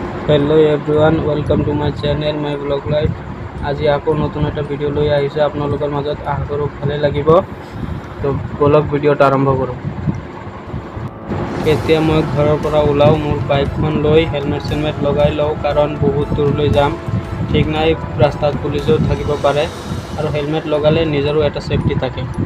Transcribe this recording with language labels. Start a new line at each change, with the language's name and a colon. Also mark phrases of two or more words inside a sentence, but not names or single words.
English: hello everyone welcome to my channel my blog life.
Assamese: আজি আকৌ নতুন এটা ভিডিঅ' লৈ আহিছে আপোনালোকৰ মাজত। আশা কৰোঁ ভালে লাগিব। তো ব্লগ ভিডিঅ'টা আৰম্ভ কৰোঁ। এতিয়া মই ঘৰৰ পৰা ওলাও, মোৰ বাইকখন লৈ হেলমেট লগাই লওঁ, কাৰণ বহুত দূৰলৈ যাম। ঠিক নাই, ৰাস্তাত পুলিচো থাকিব পাৰে, আৰু হেলমেট লগালে নিজৰো এটা সেফটি থাকে।